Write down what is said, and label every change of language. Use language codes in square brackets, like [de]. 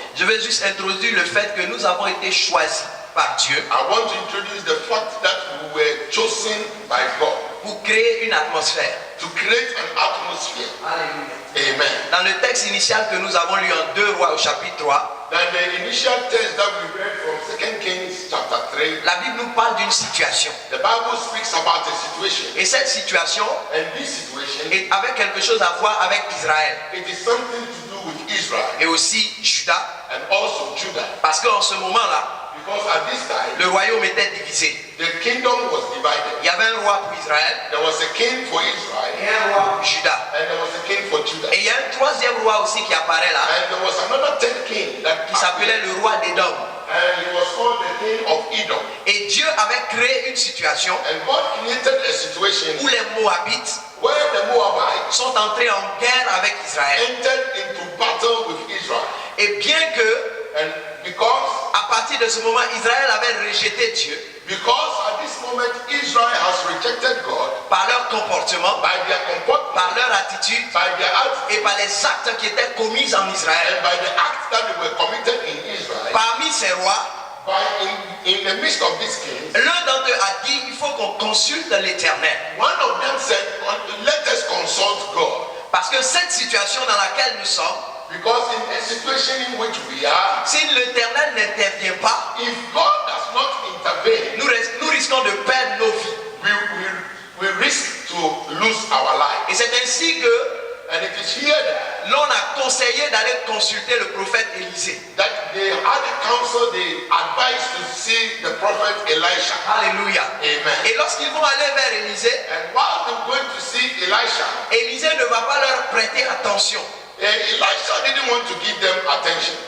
[fr] je vais juste introduire le fait que nous avons été choisis par Dieu [en] I want to introduce the fact that we were chosen by God [fr] pour créer une atmosphère. [en] to create an atmosphere. [fr] Alléluia. [en] Amen. [fr] Dans le texte initial que nous avons lu en 2 Rois au chapitre 3, [en] Then the initial text that we read from 2 Kings chapter 3, [fr] la Bible nous parle d'une situation. [en] the Bible speaks about a situation. [fr] Et cette situation [en] And this situation, [fr] est avec quelque chose à voir avec Israël [en] it is something to do with Israel [fr] et aussi Juda. [en] and also Judah. [fr] Parce qu'en ce moment-là, [en] Because at this time, [fr] le royaume était divisé. [en] the kingdom was divided. [fr] Il y avait un roi pour Israël [en] There was a king for Israel [fr] et un roi pour Juda. [en] and there was a king for Judah. [fr] Et il y a un troisième roi aussi qui apparaît là, [en] And there was another third king that [fr] qui s'appelait le roi d'Édom. [en] and he was called the king of Edom. [fr] Et Dieu avait créé une situation [en] And God created a situation [fr] où les Moabites [en] where the Moabites [fr] sont entrés en guerre avec Israël. [en] entered into battle with Israel. [fr] Et bien que, [en] And because [fr] à partir de ce moment, Israël avait rejeté Dieu [en] at this moment Israel has rejected God [fr] par leur comportement, [en] by their comportment, [fr] par leur attitude [en] by their acts, [fr] et par les actes qui étaient commis en Israël. [en] and by the acts that they were committed in Israel. [fr] Parmi ces rois, [en] In the midst of this case, [fr] l'un d'entre eux a dit, il faut qu'on consulte l'Éternel. [en] one of them said, let us consult God. [fr] Parce que cette situation dans laquelle nous sommes, [en] Because in a situation in which we are, [fr] si l'Éternel n'intervient pas, [en] if God does not intervene, [fr] nous risquons de perdre nos vies. [en] we risk to lose our life. [fr] Et c'est ainsi que [en] And it is here that, [fr] l'on a conseillé d'aller consulter le prophète Élisée. [en] that they had a counsel, they advised to see the prophet Elisha. [fr] Alléluia. [en] Amen. [fr] Et lorsqu'ils vont aller vers Élisée, [en] And while they're going to see Elisha, [fr] Élisée ne va pas leur prêter attention. [en] Elisha didn't want to give them attention.